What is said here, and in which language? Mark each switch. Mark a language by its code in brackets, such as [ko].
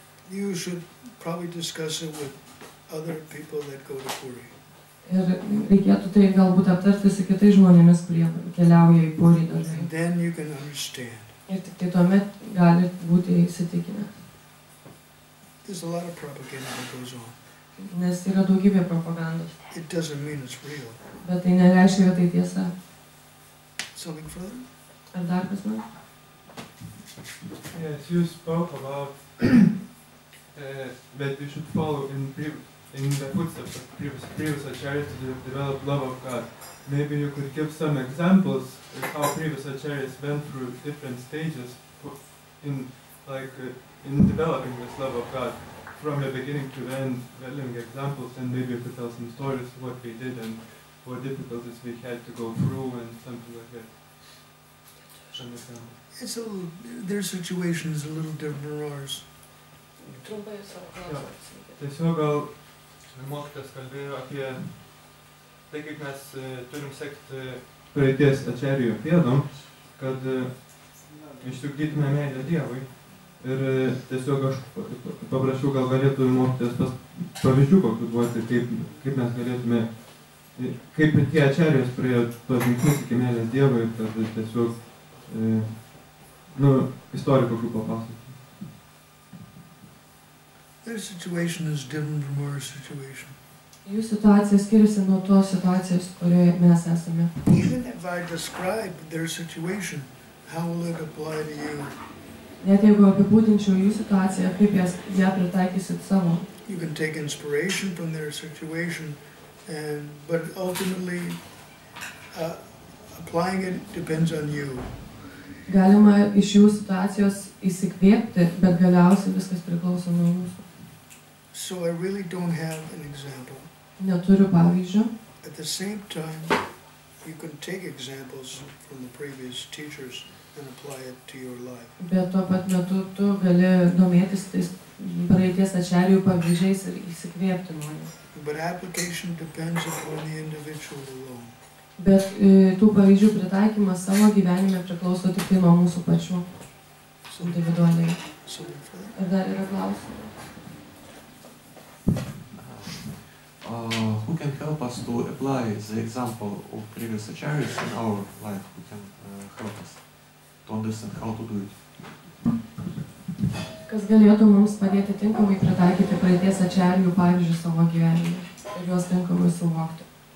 [en] You should probably discuss it with other people that go to Puri. [lt] Ir reikėtų tai galbūt aptarti su kitais žmonėmis, kurie keliauja į Purį dažnai. [en] And then you can understand. [lt] Ir tik tai tuomet gali būti įsitikinę. [en] There's a lot of propaganda that goes on. [lt] Nes yra daugybė propagandos. [en] It doesn't mean it's real. [lt] Bet tai nereiškia, kad tai tiesa. [en] Something further? [lt] Ar dar kas nors? [en] Yes, you spoke about that you should follow in the footsteps of previous acharyas to develop love of God. Maybe you could give some examples of how previous acharyas went through different stages in developing this love of God from the beginning to the end, living examples, and maybe you could tell some stories of what we did and what difficulties we had to go through and something like that. Some examples. Their situation is a little different from ours. [lt] Trumpai savo klausimą. Tiesiog gal mokytas kalbėjo apie tai, kaip mes turim sekti praeities ačarijų pėdom, kad išsiugdytume meilę Dievui. Ir tiesiog aš paprašiau, gal galėtų mokytis tas pavyzdžių kokių duoti, kaip mes galėtume, kaip tie ačarijos praėjo tuos žingsnius iki meilės Dievui, kad tiesiog istorijų kokių papasakoti. [en] Their situation is different from our situation. [lt] Jų situacija skiriasi nuo tos situacijos, kurioje mes esame. [en] Even if I describe their situation, how will it apply to you? [lt] Net jeigu apibūdinčiau jų situaciją, kaip ją pritaikysit savo. [en] You can take inspiration from their situation, but ultimately applying it depends on you. [lt] Galima iš jų situacijos įsikvėpti, bet galiausiai viskas priklauso nuo jūsų. [en] So I really don't have an example. [lt] Neturiu pavyzdžio. [en] At the same time, you can take examples from the previous teachers and apply it to your life. [lt] Bet tuo pat metu tu gali domėtis tais praeities ačarijų pavyzdžiais ir įsikvėpti nuo jų. [en] But application depends upon the individual alone. [lt] Bet tų pavyzdžių pritaikymas savo gyvenime priklauso tik tai nuo mūsų pačių individualiai. Ar dar yra klausimų? [en] Who can help us to apply the example of previous acharyas in our life? Who can help us to understand how to do it? [lt] Kas galėtų mums padėti tinkamai pritaikyti praeities ačarijų pavyzdžius savo gyvenime ir juos tinkamai suvokti?